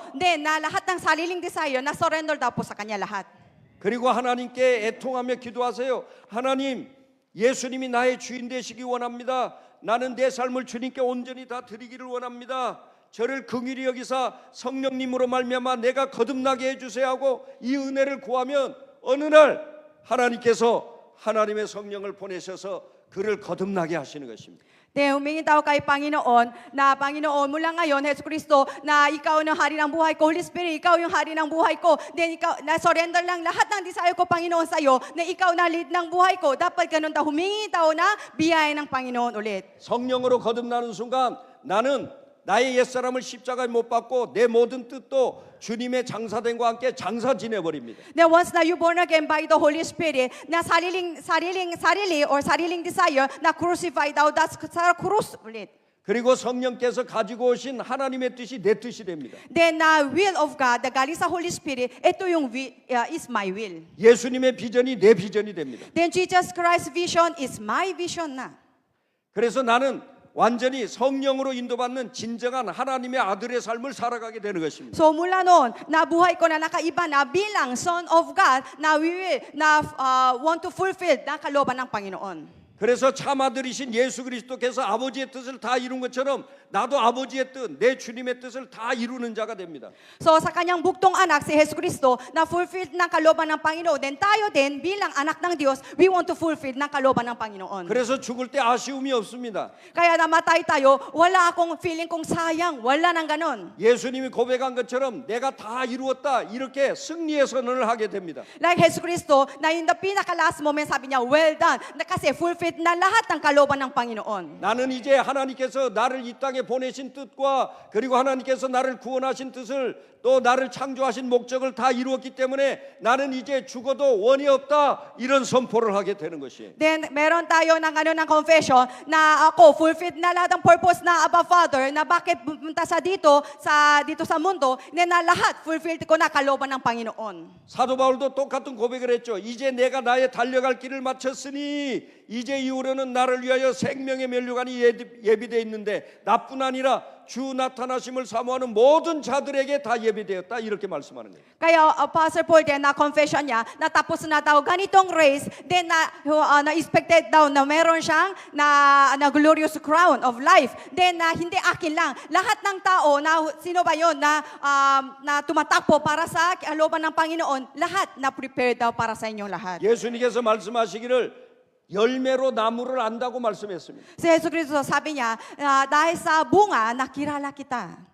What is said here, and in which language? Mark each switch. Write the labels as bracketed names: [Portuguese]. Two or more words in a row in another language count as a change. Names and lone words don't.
[Filipino] Then, na lahat ng sariling desire, na surrender daw po sa Kanya lahat. [Korean] 그리고 하나님께 애통하며 기도하세요. 하나님, 예수님이 나의 주인 되시기 원합니다. 나는 내 삶을 주님께 온전히 다 드리기를 원합니다. 저를 긍휼히 여기사 성령님으로 말미암아 내가 거듭나게 해주세요 하고 이 은혜를 구하면 어느 날 하나님께서 하나님의 성령을 보내셔서 그를 거듭나게 하시는 것입니다. [Filipino] Then, humingi daw kay Panginoon, na Panginoon, mula ngayon, Yesu Cristo, na ikaw ang hari ng buhay ko, Holy Spirit, ikaw yung hari ng buhay ko. Then, ikaw, na-surrender lang lahat ng desire ko, Panginoon, sa'yo, na ikaw na lead ng buhay ko. Dapat ganun daw, humingi daw na biyaya ng Panginoon ulit. [Korean] 성령으로 거듭나는 순간 나는 나의 옛사람을 십자가에 못 박고 내 모든 뜻도 주님의 장사된과 함께 장사 지내버립니다. [English] Then once na you born again by the Holy Spirit, [Filipino] na sarili or sariling desire, na crucify daw sa krus ulit. [Korean] 그리고 성령께서 가지고 오신 하나님의 뜻이 내 뜻이 됩니다. [English] Then the will of God, the [Filipino] galing sa [English] Holy Spirit, [Filipino] ito yung [English] is my will. [Korean] 예수님의 비전이 내 비전이 됩니다. [English] Then Jesus Christ's vision is my vision na. [Korean] 그래서 나는 완전히 성령으로 인도받는 진정한 하나님의 아들의 삶을 살아가게 되는 것입니다. [Filipino] So mula noon, nabuhay ko na nakaiba na bilang [English] Son of God, [Filipino] na [English] we will, [Filipino] na [English] want to fulfill [Filipino] na kalooban ng Panginoon. [Korean] 그래서 참아들이신 예수 그리스도께서 아버지의 뜻을 다 이룬 것처럼 나도 아버지의 뜻, 내 주님의 뜻을 다 이루는 자가 됩니다. [Filipino] So sa kanyang buktong anak, si Jesus Cristo, na fulfilled ng kalooban ng Panginoon, then tayo din bilang anak ng Diyos, [English] we want to fulfill [Filipino] ng kalooban ng Panginoon. [Korean] 그래서 죽을 때 아쉬움이 없습니다. [Filipino] Kaya namatay tayo, wala akong feeling kong sayang, wala nang ganon. [Korean] 예수님이 고백한 것처럼 내가 다 이루었다 이렇게 승리의 선언을 하게 됩니다. [Filipino] Like Jesus Cristo, na [English] in the [Filipino] pinaka-last moment, sabi niya, [English] well done, [Filipino] na kasi fulfilled na lahat ng kalooban ng Panginoon. [Korean] 나는 이제 하나님께서 나를 이 땅에 보내신 뜻과 그리고 하나님께서 나를 구원하신 뜻을 또 나를 창조하신 목적을 다 이루었기 때문에 나는 이제 죽어도 원이 없다 이런 선포를 하게 되는 것이에요. [Filipino] Then, meron tayo ng ng confession na ako, fulfilled na lahat ng purpose na Abba Father, na bakit pumunta sa dito sa mundo, na lahat fulfilled ko na kalooban ng Panginoon. [Korean] 사도 바울도 똑같은 고백을 했죠. 이제 내가 나의 달려갈 길을 마쳤으니 이제 이후로는 나를 위하여 생명의 면류관이 예비되어 있는데 나뿐 아니라 주 나타나심을 사모하는 모든 자들에게 다 예비되었다 이렇게 말씀하는 거예요. [Filipino] Kaya Apostle Paul din na confession niya na tapos na daw ganitong race, then na expected daw na meron siyang na [English] glorious crown of life. [Filipino] Then hindi akin lang, lahat ng tao na sino ba yon na tumatakbo para sa kalooban ng Panginoon, lahat na prepared daw para sa inyong lahat. [Korean] 예수님께서 말씀하시기를 열매로 나무를 안다고 말씀했습니다. [Filipino] Si Yesu Cristo sabi niya, dahil sa bunga, nakilala kita.